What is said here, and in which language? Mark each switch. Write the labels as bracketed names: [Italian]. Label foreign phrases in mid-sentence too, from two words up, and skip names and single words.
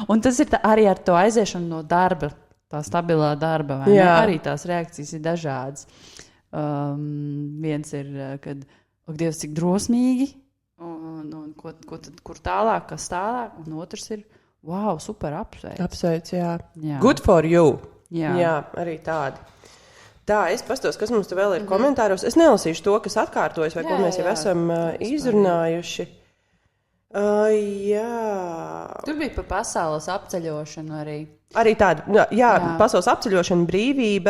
[Latvian] Un tas ir arī ar to aiziešanu no darba, tā stabilā darba. Arī tās reakcijas ir dažādas. Viens ir, kad, Dievs, cik drosmīgi, un kur tālāk, kas tālāk, un otrs ir, wow, super apsveic. Apsveic, jā. [English] Good for you. [Latvian] Jā, arī tādi. Tā, es pastos, kas mums te vēl ir komentāros. Es nelasīšu to, kas atkārtojas, vai ko mēs jau esam izrunājuši. Jā. Tur bija par pasaules apceļošanu arī. Arī tāda, jā, pasaules apceļošana, brīvība.